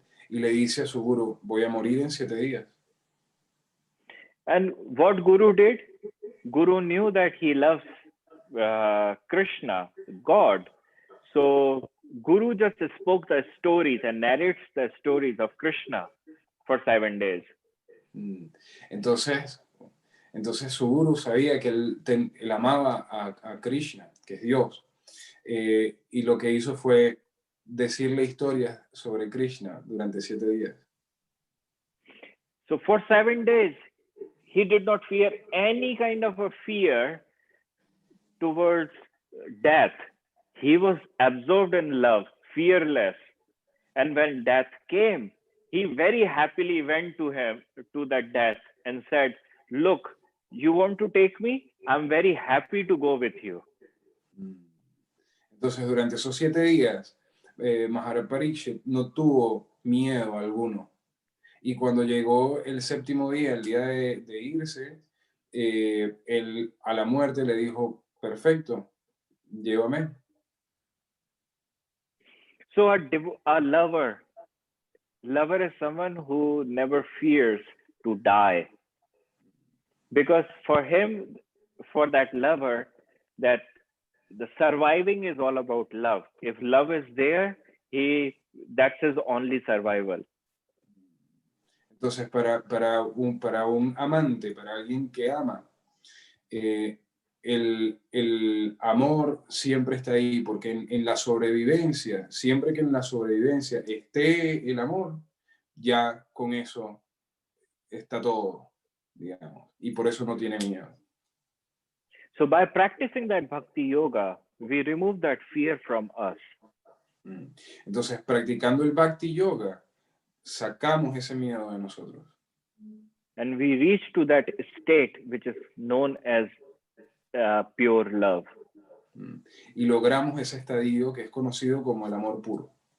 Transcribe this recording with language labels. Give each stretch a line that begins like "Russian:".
Spanish: Y le dice a su guru, voy a morir en 7 días.
English: And what Guru did? Guru knew that he loves Krishna, God. So Guru just spoke the stories and narrates the stories of Krishna for 7 days.
Spanish: Entonces su guru sabía que él amaba a Krishna, que es Dios. Y lo que hizo fue decirle historias sobre Krishna durante 7 días.
English: So for 7 days, he did not fear any kind of a fear towards death. He was absorbed in love, fearless. And when death came, he very happily went to that death and said, look, you want to take me? I'm very happy to go with you.
Spanish: Entonces, durante esos 7 días, Maharaj Parikshit no tuvo miedo alguno. Y cuando llegó el 7º día, el día de irse, él a la muerte le dijo, perfecto, llévame.
English: So a lover is someone who never fears to die. Because for him, for that lover, that the surviving is all about love. If love is there, that's his only survival.
Spanish: Entonces, para un amante, para alguien que ama, el amor siempre está ahí, porque en la sobrevivencia, siempre que en la sobrevivencia esté el amor, ya con eso está todo, digamos, y por eso no tiene miedo.
English: So by practicing that bhakti yoga, we remove that fear from us.
Spanish: Entonces, practicando el bhakti yoga, sacamos ese miedo de nosotros.
English: And we reach to that state which is known as pure love.
Spanish: Y logramos ese estadio que es conocido como el amor puro.